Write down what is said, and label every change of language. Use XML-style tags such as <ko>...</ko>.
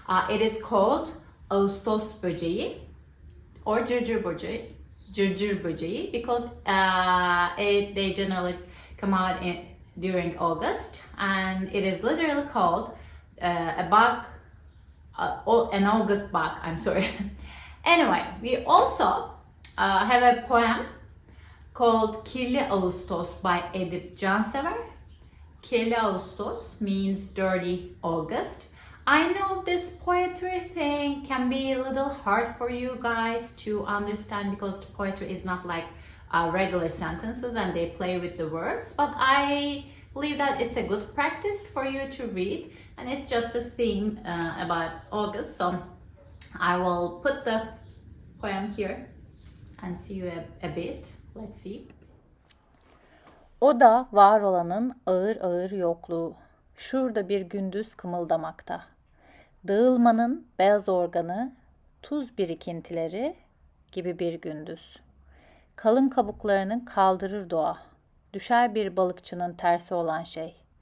<en>It is called Ağustos böceği or cırcır böceği because they generally come out during August, and it is literally called a bug, an August bug, I'm sorry. Anyway, we also have a poem called Kirli Ağustos by Edip Cansever. Kirli Ağustos means dirty August. I know this poetry thing can be a little hard for you guys to understand because poetry is not like regular sentences and they play with the words, but I believe that it's a good practice for you to read, and it's just a theme about August, so I will put the poem here and see you a bit. Let's see.</en> <tr>O da var olanın ağır ağır yokluğu, şurada bir gündüz kımıldamakta. Dağılmanın beyaz organı, tuz birikintileri gibi bir gündüz. Kalın kabuklarını kaldırır doğa, düşer bir balıkçının tersi olan şey.</tr>